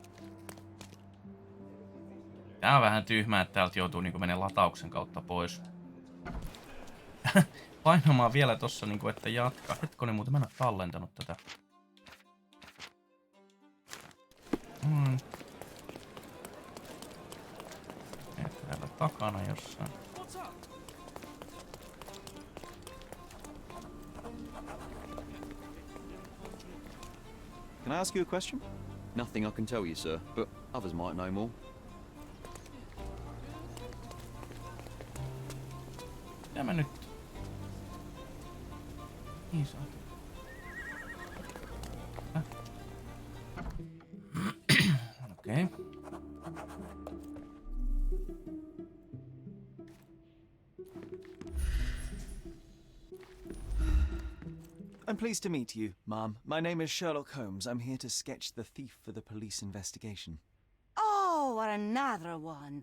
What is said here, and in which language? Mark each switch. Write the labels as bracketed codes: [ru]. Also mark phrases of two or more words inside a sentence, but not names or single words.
[fi] Tää on vähän tyhmää, että täältä joutuu niinku menee latauksen kautta pois. Painamaan vielä tossa niinku, että jatka. Hetkonen, muuten mä en oo tallentanut tätä. Täällä takana jossain. [en] Can I ask you a question? Nothing I can tell you, sir, but others might know more. [fi] Mitä mä nyt? Iso. Okei. [en] I'm pleased to meet you, ma'am. My name is Sherlock Holmes. I'm here to sketch the thief for the police investigation. Oh, another one.